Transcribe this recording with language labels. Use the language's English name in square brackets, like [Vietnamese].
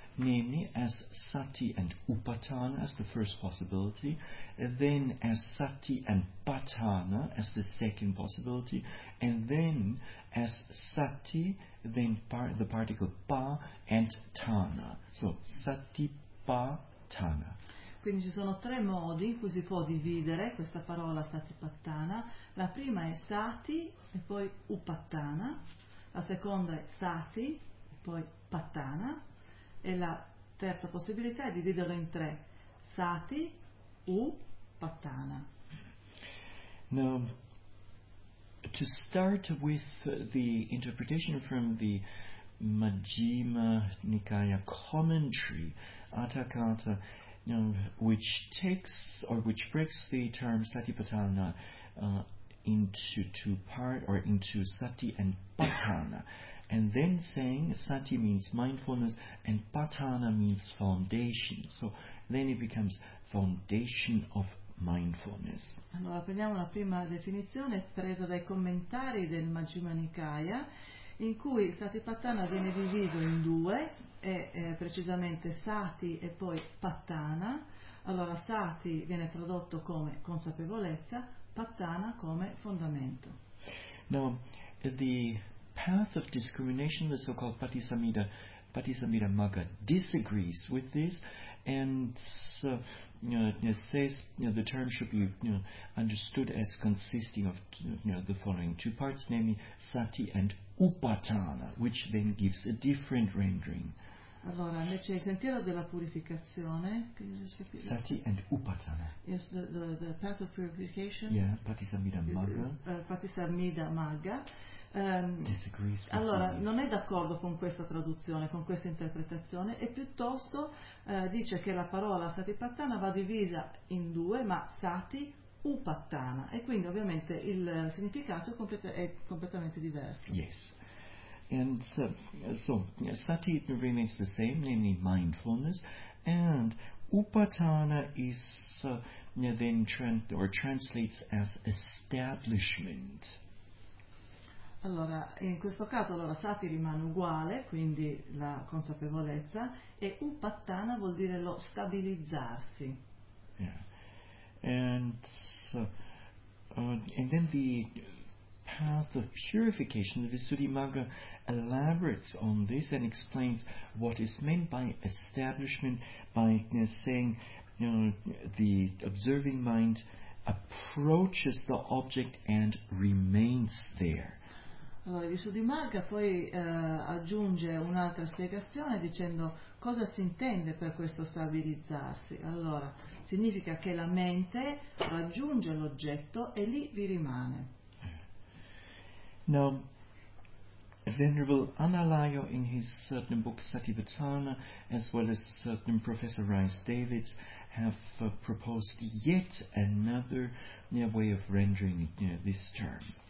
[English] Namely, as sati and upatthana as the first possibility, then as sati and patthana as the second possibility, and then as sati, then the particle pa and tana. So sati pa tana. [Italian] Quindi ci sono tre modi in cui si può dividere questa parola satipatthana. La prima è sati e poi upatthana. La seconda è sati e poi patthana. E la terza possibilità è dividerlo in tre: sati, u, patthana. [English] Now, to start with the interpretation from the Majjhima Nikaya commentary, Atthakatha, which takes or which breaks the term satipatthana into two parts, or into sati and patthana. And then saying sati means mindfulness and patthana means foundation. So then it becomes foundation of mindfulness. [Italian] Allora prendiamo la prima definizione presa dai commentari del Majjhima Nikaya, in cui satipatthana viene diviso in due, è precisamente sati e poi patthana. Allora sati viene tradotto come consapevolezza, patthana come fondamento. [English] Now, the path of discrimination, the so-called Patisamida Magga, disagrees with this and says the term should be understood as consisting of the following two parts, namely sati and upatthana, which then gives a different rendering. [Italian] Allora, invece il sentiero della purificazione, [English] sati and upatthana. Yes, the path of purification. Yeah, Patisamida Magga. Patisamida Magga. Disagrees. [Italian] Allora, non è d'accordo con questa traduzione, con questa interpretazione, e piuttosto dice che la parola satipatthana va divisa in due, ma sati upatthana, e quindi ovviamente il significato è completamente diverso. [English] Yes. And so sati remains the same, namely mindfulness, and upatthana is then translates as establishment. [Italian] Allora, in questo caso allora sati rimane uguale, quindi la consapevolezza, e upatthana vuol dire lo stabilizzarsi. [English] Yeah. And and then the path of purification, the Visuddhimagga elaborates on this and explains what is meant by establishment by saying the observing mind approaches the object and remains there. [Italian] Allora, Visuddhimagga poi aggiunge un'altra spiegazione dicendo cosa si intende per questo stabilizzarsi. Allora, significa che la mente raggiunge l'oggetto e lì vi rimane. [English] Now, Venerable Analayo in his certain book Satipatthana, as well as certain Professor Rice Davids, have proposed yet another way of rendering this term.